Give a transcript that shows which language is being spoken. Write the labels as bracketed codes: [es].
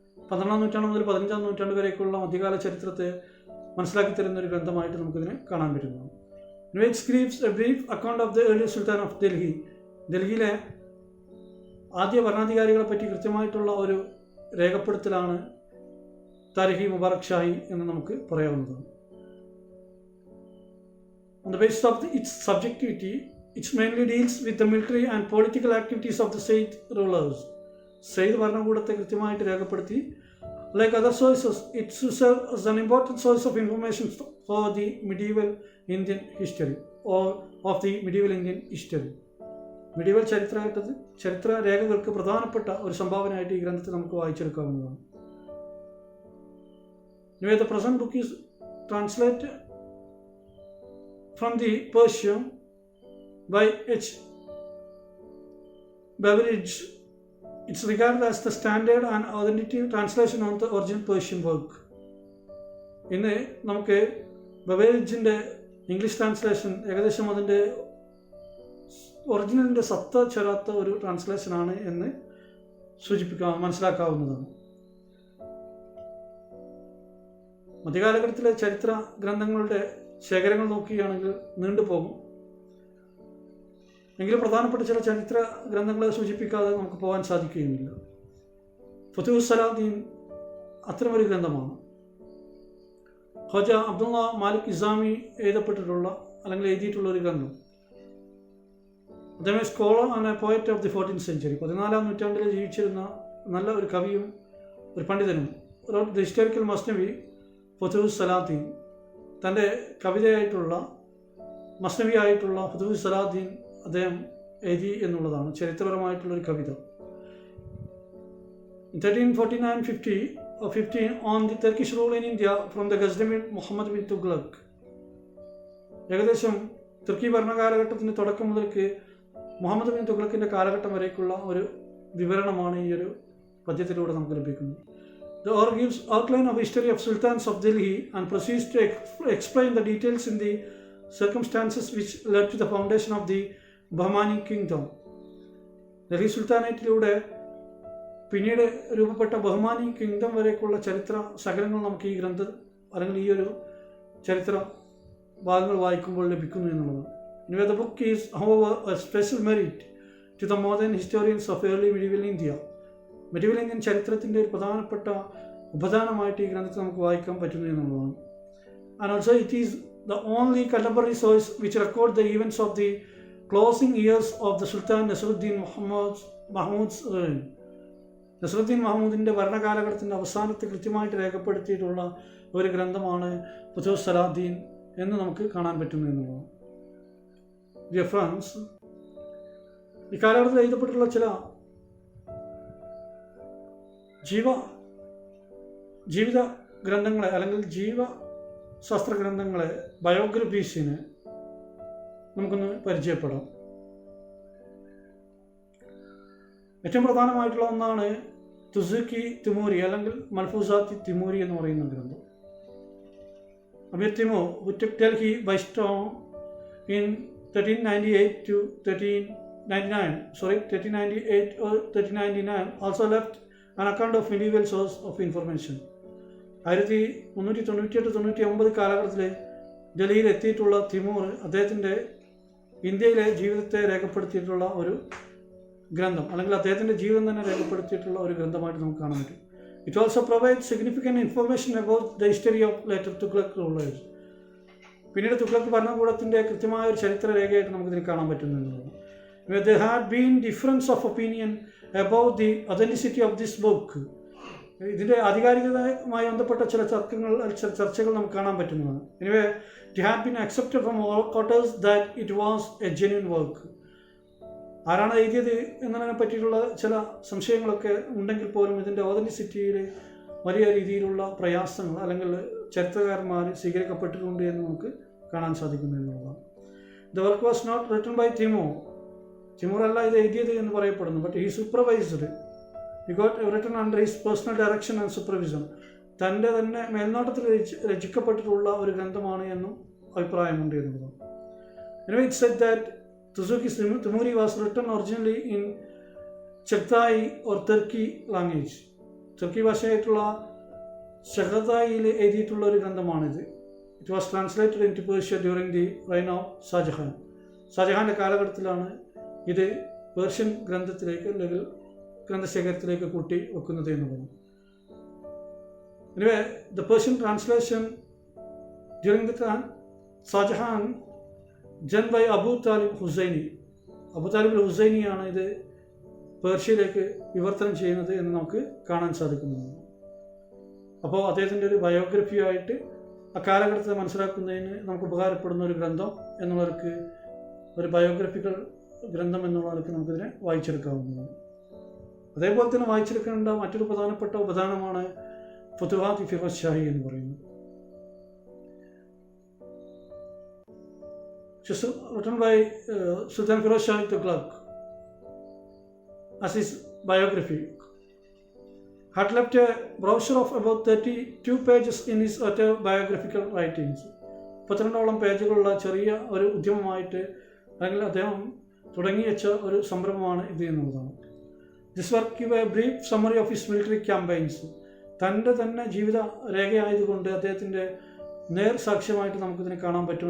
[ml] 12ാം നൂറ്റാണ്ട് മുതൽ 15ാം നൂറ്റാണ്ട് വരേക്കുള്ള മധ്യകാല ചരിത്രത്തെ മനസ്സിലാക്കി തരുന്ന ഒരു ഗ്രന്ഥമായിട്ട് നമുക്കിതിനെ കാണാൻ പറ്റുന്നതാണ്. [en] It scribes a brief account of the early sultan of Delhi. [ml] ഡൽഹിയിലെ ആദ്യ ഭരണാധികാരികളെ പറ്റി കൃത്യമായിട്ടുള്ള ഒരു രേഖപ്പെടുത്തലാണ് താരിഖ് മുബാറക് ഷാഹി എന്ന് നമുക്ക് പറയാവുന്നതാണ്. [en] On the basis of its subjectivity, it mainly deals with the military and political activities of the Sayyid rulers. [ml] Sayyid ഭരണകൂടത്തെ കൃത്യമായിട്ട് രേഖപ്പെടുത്തി. [en] Like other sources, it serves as an important source of information for the medieval Indian history or of the medieval Indian history. [ml] medieval ചരിത്ര രേഖകൾക്ക് പ്രധാനപ്പെട്ട ഒരു സംഭാവനയായിട്ട് ഈ ഗ്രന്ഥത്തെ നമുക്ക് വായിച്ചെടുക്കാവുന്നതാണ്. [en] Anyway, the present book is translated from the Persian by H. Beveridge. It's regarded as the standard and authoritative translation of the original Persian work. [ml] ഇന്ന് നമുക്ക് ബെവറിഡ്ജിൻ്റെ English translation ഏകദേശം അതിൻ്റെ ഒറിജിനലിൻ്റെ സത്ത ചേരാത്ത ഒരു ട്രാൻസ്ലേഷനാണ് എന്ന് മനസ്സിലാക്കാവുന്നതാണ്. മധ്യകാലഘട്ടത്തിലെ ചരിത്ര ഗ്രന്ഥങ്ങളുടെ ശേഖരങ്ങൾ നോക്കുകയാണെങ്കിൽ നീണ്ടുപോകും. എങ്കിലും പ്രധാനപ്പെട്ട ചില ചരിത്ര ഗ്രന്ഥങ്ങളെ സൂചിപ്പിക്കാതെ നമുക്ക് പോകാൻ സാധിക്കുകയുമില്ല. ഫുതുഹുസ് സലാദീൻ അത്തരമൊരു ഗ്രന്ഥമാണ്. ഖ്വാജ അബ്ദുള്ള മാലിക് ഇസാമി എഴുതിയിട്ടുള്ള ഒരു ഗ്രന്ഥം. അദ്ദേഹം [en] Scholar and a poet of the 14th century. [ml] 14ാം നൂറ്റാണ്ടിൽ ജീവിച്ചിരുന്ന നല്ല ഒരു കവിയും ഒരു പണ്ഡിതനും. ദ ഹിസ്റ്റോറിക്കൽ മസ്നവി ഫുതൂഹുസ് സലാത്തീൻ, തൻ്റെ കവിതയായിട്ടുള്ള മസ്നവിയായിട്ടുള്ള ഫുതൂഹുസ് സലാത്തീൻ അദ്ദേഹം എഴുതി എന്നുള്ളതാണ് ചരിത്രപരമായിട്ടുള്ളൊരു കവിത. [en] 1349-50 on the Turkish rule in India from the Ghaznavid Muhammad bin Tughlaq. [ml] ഏകദേശം തുർക്കി ഭരണകാലഘട്ടത്തിൻ്റെ തുടക്കം മുതൽക്ക് മുഹമ്മദ് ബിൻ തുഗ്ലക്കിൻ്റെ കാലഘട്ടം വരേക്കുള്ള ഒരു വിവരണമാണ് ഈ ഒരു പദ്യത്തിലൂടെ നമുക്ക് ലഭിക്കുന്നത്. [en] The author gives outline of history of sultans of Delhi and proceeds to explain the details in the circumstances which led to the foundation of the Bahmani kingdom. [ml] Delhi സുൽത്താനേറ്റിലൂടെ പിന്നീട് രൂപപ്പെട്ട ബഹ്മാനി കിങ്ഡം വരേക്കുള്ള ചരിത്ര ശകലങ്ങൾ നമുക്ക് ഈ ഗ്രന്ഥം അല്ലെങ്കിൽ ഈ ഒരു ചരിത്ര ഭാഗങ്ങൾ വായിക്കുമ്പോൾ ലഭിക്കുന്നു എന്നുള്ളതാണ്. [en] Anyway, the book is, however, a special merit to the modern historians of early medieval India. [ml] Medieval Indian ചരിത്രത്തിൻ്റെ ഒരു പ്രധാനപ്പെട്ട ഉപദാനമായിട്ട് ഈ ഗ്രന്ഥത്തെ നമുക്ക് വായിക്കാൻ പറ്റുന്നു എന്നുള്ളതാണ്. [en] And also it is the only contemporary source which record the events of the closing years of the Sultan Nasruddin Mahmud's reign. [ml] Nasaruddin മഹ്മൂദിൻ്റെ ഭരണകാലഘട്ടത്തിൻ്റെ അവസാനത്തെ കൃത്യമായിട്ട് രേഖപ്പെടുത്തിയിട്ടുള്ള ഒരു ഗ്രന്ഥമാണ് ഫുതൂഹുസ് സലാത്തീൻ എന്ന് നമുക്ക് കാണാൻ പറ്റുന്നു എന്നുള്ളതാണ്. [en] dear friends, [ml] ഈ കാലഘട്ടത്തിൽ എഴുതപ്പെട്ടിട്ടുള്ള ചില ജീവിത ഗ്രന്ഥങ്ങളെ അല്ലെങ്കിൽ ജീവശാസ്ത്ര ഗ്രന്ഥങ്ങളെ, ബയോഗ്രഫീസിനെ നമുക്കൊന്ന് പരിചയപ്പെടാം. ഏറ്റവും പ്രധാനമായിട്ടുള്ള ഒന്നാണ് തുസുക്കി തിമൂരി അല്ലെങ്കിൽ മൽഫൂസാത്തി തിമൂരി എന്ന് പറയുന്ന ഗ്രന്ഥം. അമീർ Timur [en] who took Delhi by storm in 1398 also left an account of medieval source of information. [ml] 1398-99 കാലഘട്ടത്തിൽ ഡൽഹിയിൽ എത്തിയിട്ടുള്ള തിമൂർ അദ്ദേഹത്തിൻ്റെ ഇന്ത്യയിലെ ജീവിതത്തെ രേഖപ്പെടുത്തിയിട്ടുള്ള ഒരു ഗ്രന്ഥം അല്ലെങ്കിൽ അദ്ദേഹത്തിൻ്റെ ജീവിതം തന്നെ രേഖപ്പെടുത്തിയിട്ടുള്ള ഒരു ഗ്രന്ഥമായിട്ട് നമുക്ക് കാണാൻ പറ്റും. [en] It also provide significant information about the history of later Tughlaq rulers. [ml] പിന്നീട് തുഗ്ലക് ഭരണകൂടത്തിൻ്റെ കൃത്യമായ ഒരു ചരിത്ര രേഖയായിട്ട് നമുക്കിതിൽ കാണാൻ പറ്റുന്നതാണ്. [en] There had been difference of opinion about the authenticity of this book. [ml] ഇതിൻ്റെ ആധികാരികതയുമായി ബന്ധപ്പെട്ട ചില ചർച്ചകൾ നമുക്ക് കാണാൻ പറ്റുന്നതാണ്. [en] Anyway, it had been accepted from all quarters that it was a genuine work. [ml] ആരാണ് എഴുതിയത് എന്നതിനെ പറ്റിയിട്ടുള്ള ചില സംശയങ്ങളൊക്കെ ഉണ്ടെങ്കിൽ പോലും ഇതിൻ്റെ ഓതൻറ്റിസിറ്റിയിൽ വലിയ രീതിയിലുള്ള പ്രയാസങ്ങൾ അല്ലെങ്കിൽ ചരിത്രകാരന്മാർ സ്വീകരിക്കപ്പെട്ടിട്ടുണ്ട് എന്ന് നമുക്ക് കാണാൻ സാധിക്കുന്നു എന്നുള്ളതാണ്. [en] the work was not written by Timur [ml] അല്ല ഇത് എഴുതിയത് എന്ന് പറയപ്പെടുന്നു. [en] But he supervised, he got written under his personal direction and supervision. [ml] തൻ്റെ തന്നെ മേൽനോട്ടത്തിൽ രചിക്കപ്പെട്ടിട്ടുള്ള ഒരു ഗ്രന്ഥമാണ് എന്നും അഭിപ്രായമുണ്ട് എന്നുള്ളതാണ്. [en] Anyway, it said that Tuzuki Timuri was written originally in Chagatai or Turkey language. [ml] തുർക്കി ഭാഷയായിട്ടുള്ള ചഗതായിൽ എഴുതിയിട്ടുള്ള ഒരു ഗ്രന്ഥമാണിത്. [en] It was translated into Persia during the reign of Shah Jahan. [ml] ഷാജഹാൻ്റെ കാലഘട്ടത്തിലാണ് ഇത് പേർഷ്യൻ ഗ്രന്ഥത്തിലേക്ക് അല്ലെങ്കിൽ ഗ്രന്ഥശേഖരത്തിലേക്ക് കൂട്ടി വെക്കുന്നത് എന്നുള്ളത്. [en] Anyway, the Persian translation during the time Shahjahan done by Abu Talib Husseini. [ml] Abu Talib ഹുസൈനിയാണ് ഇത് പേർഷ്യയിലേക്ക് വിവർത്തനം ചെയ്യുന്നത് എന്ന് നമുക്ക് കാണാൻ സാധിക്കുന്നതാണ്. അപ്പോൾ അദ്ദേഹത്തിൻ്റെ ഒരു ബയോഗ്രഫിയായിട്ട് ആ കാലഘട്ടത്തെ മനസ്സിലാക്കുന്നതിന് നമുക്ക് ഉപകാരപ്പെടുന്ന ഒരു ഗ്രന്ഥം എന്നുള്ളവർക്ക്, ഒരു ബയോഗ്രഫിക്കൽ ഗ്രന്ഥം എന്നുള്ളവർക്ക് നമുക്കിതിനെ വായിച്ചെടുക്കാവുന്നതാണ്. അതേപോലെ തന്നെ വായിച്ചെടുക്കേണ്ട മറ്റൊരു പ്രധാനപ്പെട്ട ഉപദാനമാണ് ഫുതുഹാത്ത് ഫിറോസ് ഷാഹി എന്ന് പറയുന്നത്. [en] written by Sultan Firoz Shah Tughlaq as his biography, had left a brochure of about 32 pages in his autobiographical writings. [ml] 32 പേജുകളുള്ള ചെറിയ ഒരു ഉദ്യമമായിട്ട് അല്ലെങ്കിൽ അദ്ദേഹം തുടങ്ങി വെച്ച ഒരു സംരംഭമാണ് ഇത് എന്നുള്ളതാണ്. [en] This work give a brief summary of his military campaigns. [ml] തൻ്റെ തന്നെ ജീവിത രേഖയായതുകൊണ്ട് അദ്ദേഹത്തിൻ്റെ നേർ സാക്ഷ്യമായിട്ട് നമുക്കിതിനെ കാണാൻ പറ്റും.